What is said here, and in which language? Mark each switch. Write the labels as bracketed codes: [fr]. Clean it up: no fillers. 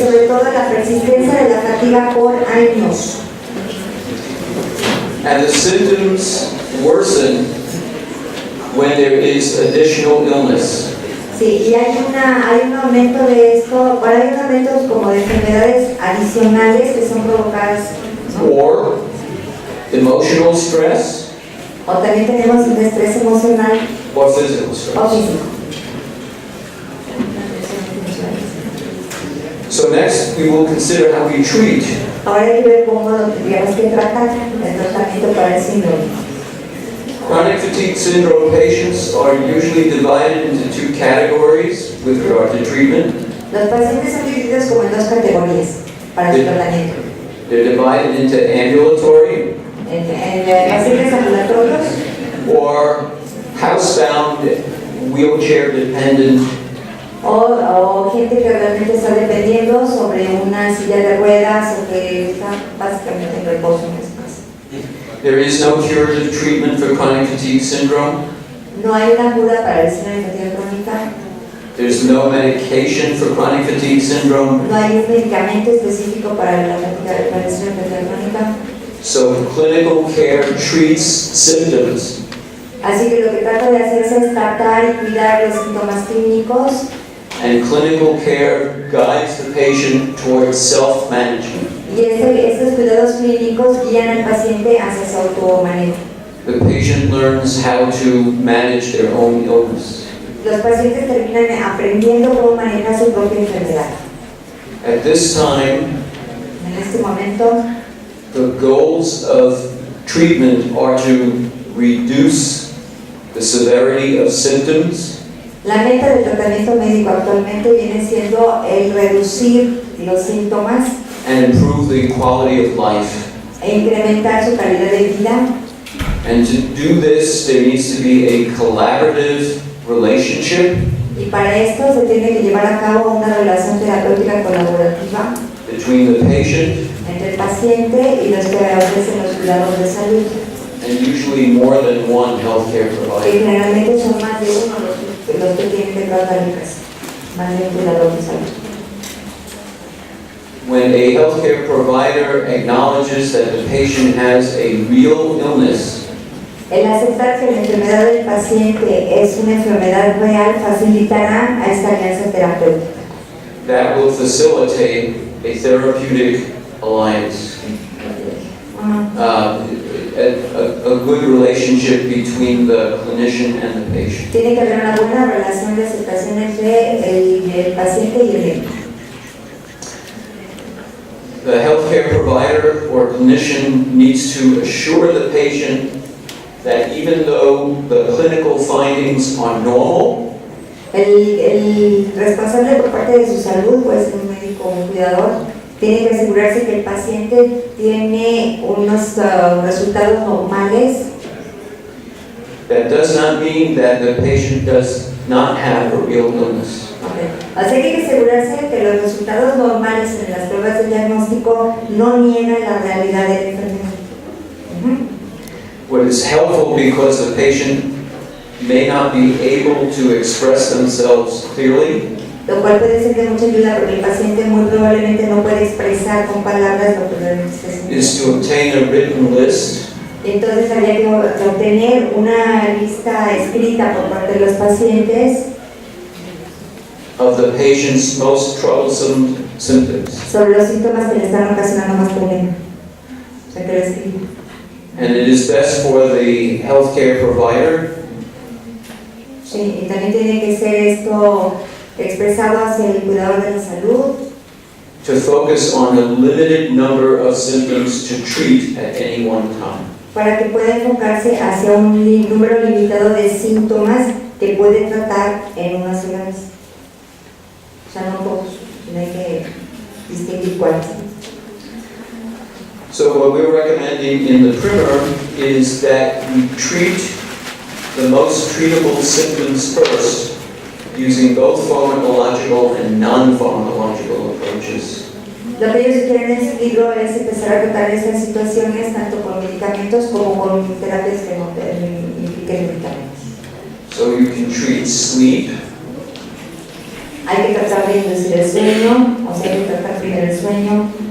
[es] sobre todo la persistencia de la fatiga por años. [en] And the symptoms worsen when there is additional illness. [es] Sí, y hay un aumento de esto, hay un aumento como de enfermedades adicionales que son provocadas, ¿no? [en] Or emotional stress [es] O también tenemos un estrés emocional [en] or physical [es] o [en] stress. [es] físico. [en] So next we will consider how we treat. [es] Ahora hay que ver cómo lo tendríamos que tratar, el tratamiento para el síndrome. [en] Chronic fatigue syndrome patients are usually divided into 2 categories with regard to treatment. [es] Los pacientes son divididos como en 2 categorías para su tratamiento. [en] They're divided into ambulatory [es] En pacientes ambulatorios [en] or housebound, wheelchair dependent, [es] o gente que realmente está dependiendo sobre una silla de ruedas o que está básicamente en reposo en ese caso. [en] There is no curative treatment for chronic fatigue syndrome. [es] No hay una cura para el síndrome de fatiga crónica. [en] There's no medication for chronic fatigue syndrome. [es] No hay un medicamento específico para la fatiga, para el síndrome de fatiga crónica. [en] So clinical care treats symptoms. [es] Así que lo que trata de hacerse es tratar y cuidar los síntomas clínicos. [en] And clinical care guides the patient towards self-management. [es] Y estos cuidados clínicos guían al paciente hacia su automanejo. [en] The patient learns how to manage their own illness. [es] Los pacientes terminan aprendiendo cómo manejar su propia enfermedad. [en] At this time, [es] En este momento, [en] the goals of treatment are to reduce the severity of symptoms, [es] la meta del tratamiento médico actualmente viene siendo el reducir los síntomas [en] and improve the quality of life. [es] e incrementar su calidad de vida. [en] And to do this, there needs to be a collaborative relationship [es] Y para esto se tiene que llevar a cabo una relación terapéutica colaborativa [en] between the patient [es] entre el paciente y los que ofrecen los cuidados de salud, [en] and usually more than one healthcare [es] que [en] provider. [es] generalmente son más de uno los que tienen que tratar en casa, más de un cuidador de salud. [en] When a healthcare provider acknowledges that the patient has a real illness, [es] El aceptar que la enfermedad del paciente es una enfermedad real facilitará a esta alianza terapéutica. [en] that will facilitate a therapeutic alliance. A good relationship between the clinician and the patient. [es] Tiene que haber una buena relación de aceptación entre el paciente y el médico. [en] The healthcare provider or clinician needs to assure the patient that even though the clinical findings are normal, [es] El responsable por parte de su salud, puede ser un médico o un cuidador, tiene que asegurarse que el paciente tiene unos resultados normales. [en] that does not mean that the patient does not have a real illness. Okay. [es] Así que hay que asegurarse que los resultados normales en las pruebas de diagnóstico no niegan la realidad de la enfermedad. [en] What is helpful because the patient may not be able to express themselves clearly, [es] Lo cual puede ser de mucha ayuda porque el paciente muy probablemente no puede expresar con palabras lo que realmente está sintiendo. is to obtain a written list Entonces habría que obtener una lista escrita por parte de los pacientes of the patient's most troublesome symptoms. sobre los síntomas que le están ocasionando más problema. O sea, que lo escriba. [en] And it is best for the healthcare provider [es] Sí, y también tiene que ser esto expresado hacia el cuidador de la salud [en] to focus on a limited number of symptoms to treat at any one time. [es] para que pueda enfocarse hacia un número limitado de síntomas que puede tratar en una sola vez. O sea, no todos, hay que distinguir cuáles. [en] So what we're recommending in the primer is that we treat the most treatable symptoms first, using both pharmacological and non-pharmacological approaches. [es] Lo que ellos sugieren en su libro es empezar a tratar estas situaciones tanto con medicamentos como con terapias que no impliquen medicamentos. [en] So you can treat sleep, [es] Hay que tratar de inducir el sueño, o sea, hay que tratar primero el sueño,